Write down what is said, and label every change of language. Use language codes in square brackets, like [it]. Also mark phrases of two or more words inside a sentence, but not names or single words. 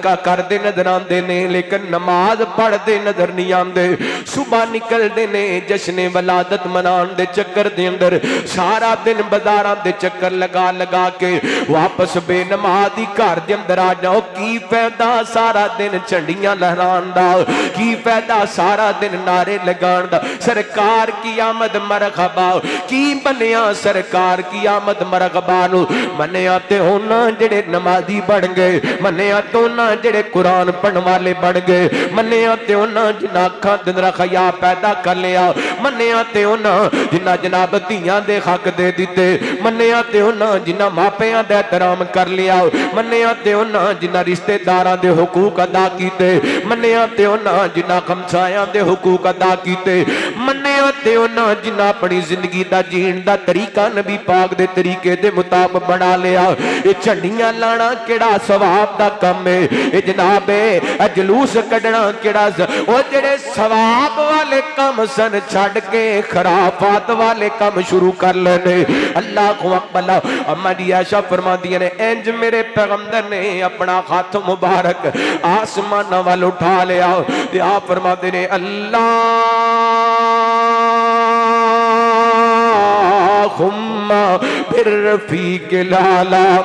[pa] دے نظر آن دے نے لیکن نماز پڑھتے نظر نہیں آندے صبح نکل دے نے جشن ولادت منان دے چکر دے اندر سارا دن بازاراں دے چکر لگا لگا کے واپس بے نمازی گھر دے اندر آ جاؤ کی فائدہ سارا دن جھنڈیاں لہران دا کی فائدہ سارا دن نعرے لگان دا سرکار کی آمد مرحبا کی بنیا سرکار کی آمد مرحبا نو منیا تے ہونا جڑے نمازی بن گئے منیا تے ہونا جڑے قرآن پڑھن والے بن گئے منیا تے ہونا جنہ اکھاں دے اندر حیا پیدا کر لیا منیا تے ہونا جنہ جناب دھیاں دے حق دے دیتے منیا تے ہونا جنہ ماپیاں دے احترام کر لیا منیا تے ہونا جنہ رشتہ داراں دے حقوق ادا کیتے منیا تے ہونا جنہ ہمسایاں دے حقوق ادا کیتے منیا تے ہونا جنہ اپنی زندگی دا جین دا طریقہ نبی پاک دے طریقے دے مطابق بنا لیا یہ جھنڈیاں لانا کیڑا ثواب دا کم ہے اے جناب اے جلوس کڈنا کیڑا او جڑے ثواب والے کم سن چھڈ کے خرافات والے کم شروع کر لینے [ar] اللہ اکبر [pa] اما دی عائشہ فرماندی نے انج میرے پیغمبر نے اپنا ہاتھ مبارک آسمان وال اٹھا لیا تے آپ فرماتے نے [ar] اللہم بالرفیق الاعلی